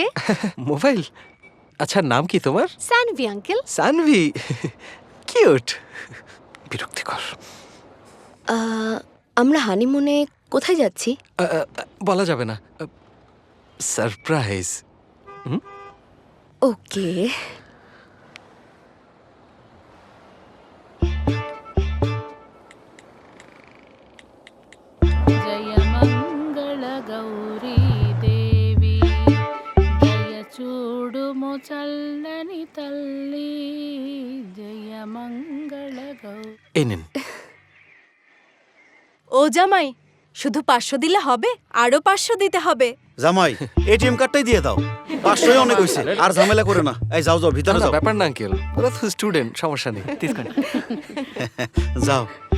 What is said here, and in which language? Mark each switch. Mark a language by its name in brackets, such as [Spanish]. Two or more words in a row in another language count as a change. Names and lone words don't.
[Bangla] মোবাইল? আচ্ছা নাম কি তোমার? সানভি আঙ্কেল। সানভি, কিউট। বিরক্তিকর। আমরা হানিমুনে কোথায় যাচ্ছি? বলা যাবে না, সারপ্রাইজ। ওকে। [Telugu] జయ మంగళ గౌరీ దేవి జయ చూడుము చల్లని తల్లి జయ మంగళ గౌరీ। [Bangla] এই নিন। ও জামাই, শুধু 500 দিলে হবে? আরো 500 দিতে হবে। জামাই এটিএম কার্ডটাই দিয়ে দাও, 500 অনেক হয়েছে, আর ঝামেলা করে না। এই যাও যাও, ভিতরে না, যাও। ব্যাপার না আঙ্কেল, ওরা তো স্টুডেন্ট, সমস্যা নেই। যাও।